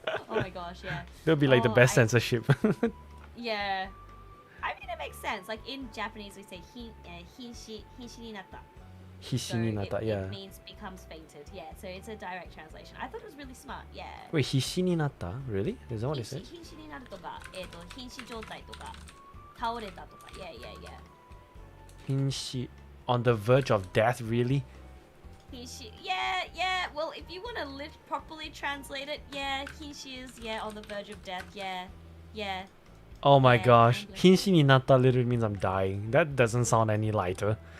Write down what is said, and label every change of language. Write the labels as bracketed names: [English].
[English] Oh my gosh, yeah. That'll be like the best I- censorship. Yeah. I mean, it makes sense. Like in Japanese, we say [Japanese] hinshi ni natta. Hishi ni nata, yeah. [English] It means becomes fainted. Yeah, so it's a direct translation. I thought it was really smart. Yeah. Wait, [Japanese] hishi ni nata? [English] Really? Is that what it says? [Japanese] 瀕死になるとか、瀕死状態とか、倒れたとか。 [English] Yeah, yeah, yeah. [Japanese] Hinshi. [English] On the verge of death, really? Hinshi. Yeah, yeah. Well, if you want to properly translate it, yeah, Hinshi is, yeah, on the verge of death. Yeah, yeah. Oh my Yeah, gosh. English. [Japanese] Hinshi ni nata [English] literally means I'm dying. That doesn't sound any lighter.